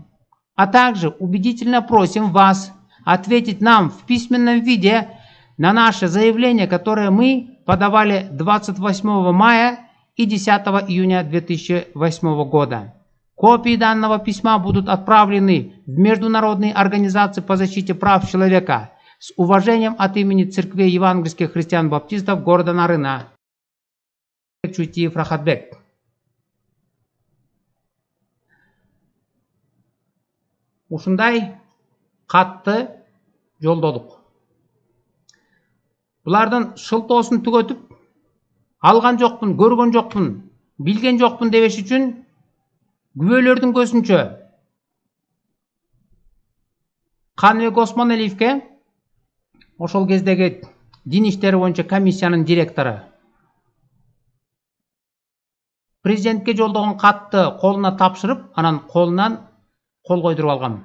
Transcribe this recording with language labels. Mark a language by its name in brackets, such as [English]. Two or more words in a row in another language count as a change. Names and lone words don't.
[Russian] А также убедительно просим вас ответить нам в письменном виде на наше заявление, которое мы подавали 28 мая и 10 июня 2008 года. Копии данного письма будут отправлены в международные организации по защите прав человека. С уважением от имени Церкви евангельских христиан-баптистов города Нарына. Чуйтиев Рахатбек. [Kyrgyz] Ушундай катты жолдодук. Булардын шылтоосун түгөтүп, алган жокмун, көргөн жокмун, Билген жокпун дебеш үчүн күбөлөрдүн көзүнчө Каныбек Осмоналиевке ошол кездеги дин иштери боюнча комиссиянын директору президентке жолдогон катты колуна тапшырып, анан колунан кол койдуруп алгам.